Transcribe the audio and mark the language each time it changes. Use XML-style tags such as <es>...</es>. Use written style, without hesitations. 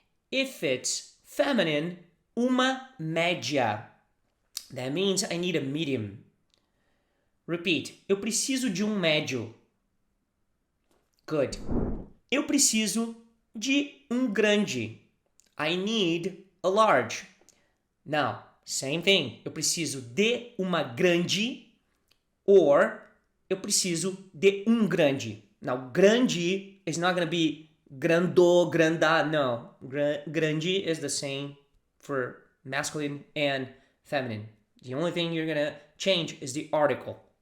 <en>If it's feminine,</en> <pt>uma média.</pt> <en>That means I need a medium.</en> <pt>Repeat. Eu preciso de médio. Good. Eu preciso de grande.</pt> <en>I need a large. Now, same thing.</en> <pt>Eu preciso de uma grande, or eu preciso de grande.</pt> <en>Now, grande is not going to be grando, granda. No. Grande is the same for masculine and feminine. The only thing you're going to change is the article.</en>